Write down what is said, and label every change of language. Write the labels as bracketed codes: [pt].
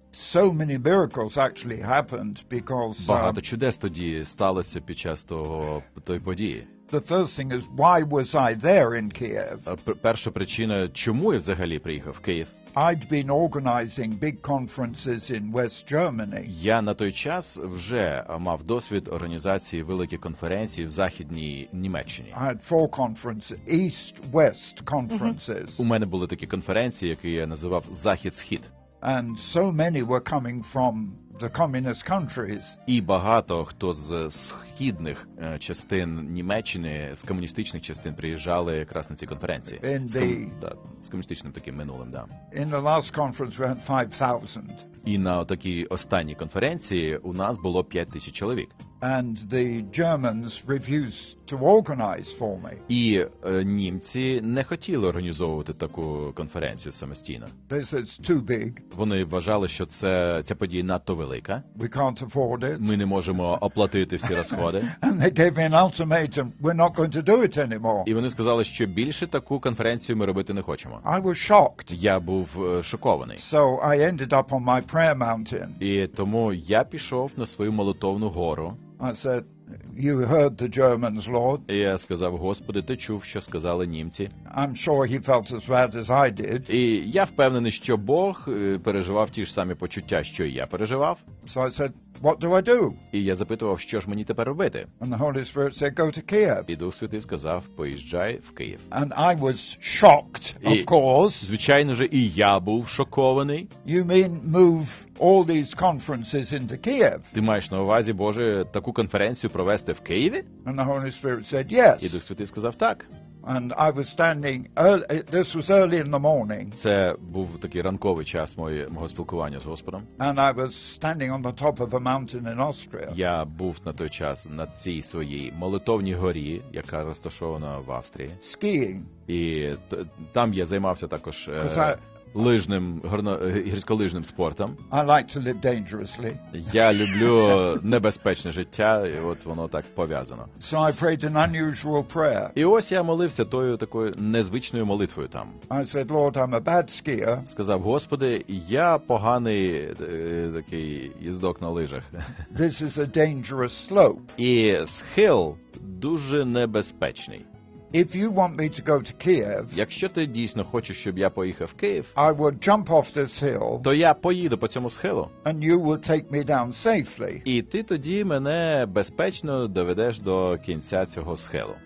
[en] So many miracles actually happened because... [uk] Багато чудес тоді сталося під час тої події. [en] The first thing is, why was I there in Kiev? [uk] Перша причина, чому я взагалі приїхав в Київ? [en] I'd been organizing big conferences in West Germany. [uk] Я на той час вже мав досвід організації великих конференцій в Західній Німеччині. [en] I had four conferences, East-West conferences. [uk] У мене були такі конференції, які я називав Захід-Схід. [en] And so many were coming from the communist countries. [uk] І багато хто з східних частин Німеччини, з комуністичних частин приїжджали якраз на ці конференції. З комуністичним таким минулим, да. [en] In the last conference we had 5,000. [uk] І на такій останній конференції у нас було 5,000 чоловік. [en] And the Germans refused to organize for me. [uk] І німці не хотіли організовувати таку конференцію самостійно. [en] They said it's too big. [uk] Вони вважали, що ця подія надто велика. [en] We can't afford it. [uk] Ми не можемо оплатити всі розходи. [en] And they gave me an ultimatum. We're not going to do it anymore. [uk] І вони сказали, що більше таку конференцію ми робити не хочемо. [en] I was shocked. [uk] Я був шокований. [en] So I ended up on my prayer mountain. [uk] І тому я пішов на свою молитовну гору. [en] I said, you heard the Germans, Lord. [uk] Я сказав, Господи, ти чув, що сказали німці. [en] I'm sure he felt as bad as I did. [uk] І я впевнений, що Бог переживав ті ж самі почуття, що і я переживав. [en] So I said, what do I do? [uk] І я запитував, що ж мені тепер робити? [en] And the Holy Spirit said, go to Kiev. [uk] І Дух Святий сказав, поїжджай в Київ. [en] And I was shocked, of course. [uk] Звичайно же, і я був шокований. [en] You mean move all these conferences into Kiev? [uk] Ти маєш на увазі, Боже, таку конференцію провести в Києві? [en] And the Holy Spirit said, yes. [uk] І Дух Святий сказав, так. [en] And I was standing early, this was early in the morning. [uk] Це був такий ранковий час мого спілкування з Господом. [en] And I was standing on the top of a mountain in Austria. [uk] Я був на той час на цій своїй молитовній горі, яка розташована в Австрії. [en] Skiing. [uk] І там я займався також лижним, гірськолижним спортом. [en] I like to live dangerously. [uk] Я люблю небезпечне життя, і от воно так пов'язано. [en] So I prayed an unusual prayer. [uk] І ось я молився тою такою незвичною молитвою там. [en] I said, Lord, I'm a bad skier. [uk] Сказав, Господи, я поганий такий їздок на лижах. [en] This is a dangerous slope. [uk] І схил дуже небезпечний. [en] If you want me to go to Kiev, [uk] якщо ти дійсно хочеш, щоб я поїхав в Київ, [en] I would jump off this hill, [uk] то я поїду по цьому схилу, [en] and you will take me down safely. [uk] І ти тоді мене безпечно доведеш до кінця цього схилу.